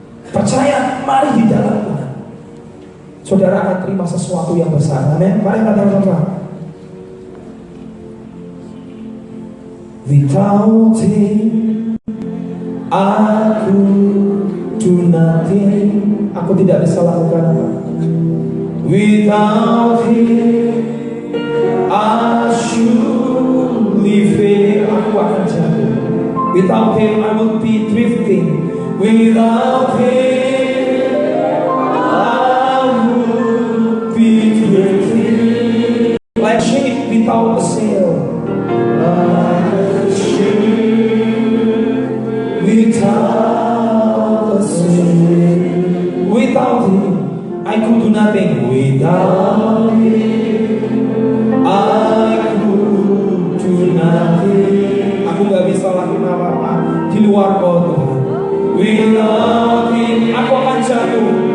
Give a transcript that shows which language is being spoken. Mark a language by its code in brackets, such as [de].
[id] Percaya, mari di dalam Tuhan. Saudara akan terima sesuatu yang besar. Amin. Mari katakan sama-sama. [en] Without Him, [id] aku [en] do nothing. [id] Aku tidak bisa lakukan apa. [en] Without Him, I surely fail. [id] Aku akan jatuh. [en] Without Him, I will be drifting. Without Him, I will be drifting like ship without a sail. Like a ship without a sail. Without Him, I could do nothing. Without Him, I could do nothing. [id] Aku gak bisa lakukan apa-apa di luar Kau Tuhan. [en] Without Him, [id] aku akan jatuh.